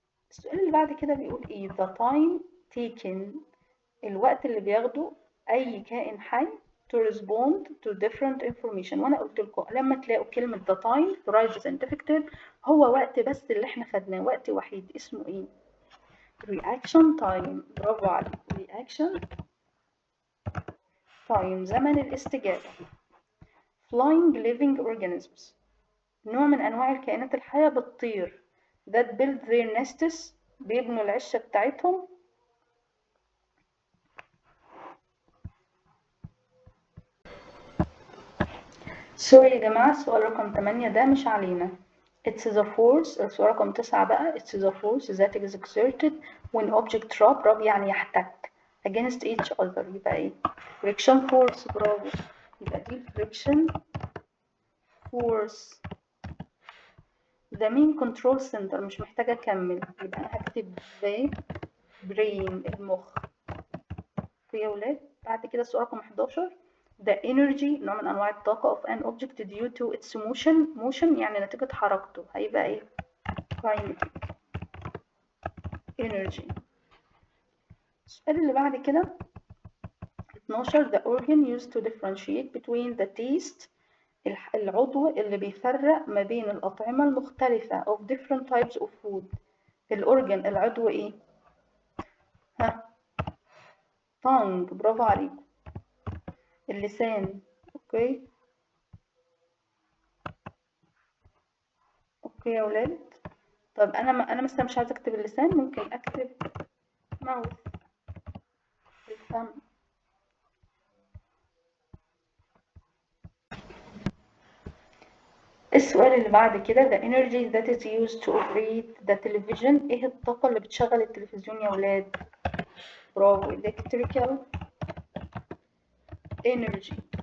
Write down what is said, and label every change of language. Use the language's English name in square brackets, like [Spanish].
[Arabic] السؤال اللي بعد كده بيقول ايه؟ [English] the time taken [Arabic] الوقت اللي بياخده أي كائن حي [English] to respond to different information. [Arabic] وأنا قلت لكم لما تلاقوا كلمة [English] the time to write the scientific term [Arabic] هو وقت بس اللي احنا خدناه، وقت وحيد اسمه ايه؟ reaction time. برافو عليك، reaction time زمن الاستجابة. [English] flying living organisms [Arabic] نوع من أنواع الكائنات الحية بتطير [English] that build their nests [Arabic] بيبنوا العشة بتاعتهم. سوري يا جماعة، السؤال رقم 8 ده مش علينا. [English] It's the force. [Arabic] السؤال رقم 9 بقى. [English] It's the force that is exerted when object rub [Arabic] يعني يحتك [English] against each other. [Arabic] يبقى ايه؟ friction force. برافو. يبقى دي friction force. [English] the main control center. [Arabic] مش محتاجة أكمل. يبقى أنا هكتب the brain المخ. يا ولاد بعد كده السؤال رقم 11. [English] the energy [Arabic] نوع من أنواع الطاقة [English] of an object due to its motion [Arabic] يعني نتيجة حركته هيبقى ايه؟ kinetic energy. السؤال اللي بعد كده 12. [English] the organ used to differentiate between the taste. [Arabic] العضو اللي بيفرق ما بين الأطعمة المختلفة [English] of different types of food. [Arabic] الأورجن العضو ايه؟ ها؟ tongue. برافو عليكم. اللسان. اوكي اوكي يا ولاد. طب انا مثلا مش عايزه اكتب اللسان، ممكن اكتب mouth الفم. السؤال اللي بعد كده [English] the energy that is used to operate the television. [Arabic] ايه الطاقة اللي بتشغل التلفزيون يا ولاد؟ برافو electrical energy.